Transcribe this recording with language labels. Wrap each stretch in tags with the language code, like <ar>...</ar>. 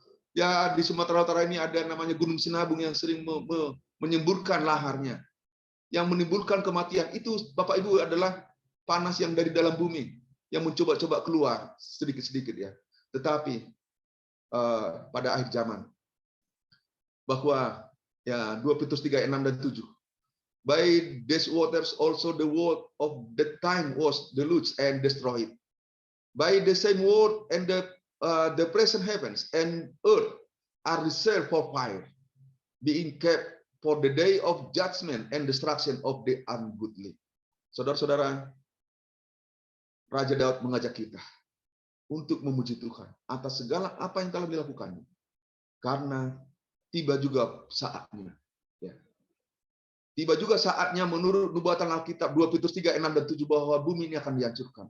<id>Ya, di Sumatera Utara ini ada namanya Gunung Sinabung yang sering menyemburkan laharnya. Yang menimbulkan kematian. Itu, Bapak Ibu, adalah panas yang dari dalam bumi. Yang mencoba-coba keluar sedikit-sedikit ya. Tetapi, pada akhir zaman, bahwa ya 2 Petrus 3 ayat 6 dan 7.</id> <en>By these waters also the word of the time was deluged and destroyed. By the same word and the present heavens and earth are reserved for fire, being kept for the day of judgment and destruction of the ungodly.</en> <id>Saudara-saudara, Raja Daud mengajak kita untuk memuji Tuhan atas segala apa yang telah dilakukannya. Karena tiba juga saatnya. Ya. Tiba juga saatnya menurut nubuatan Alkitab 2 Petrus 3 ayat 6 dan 7 bahwa bumi ini akan dihancurkan.</id>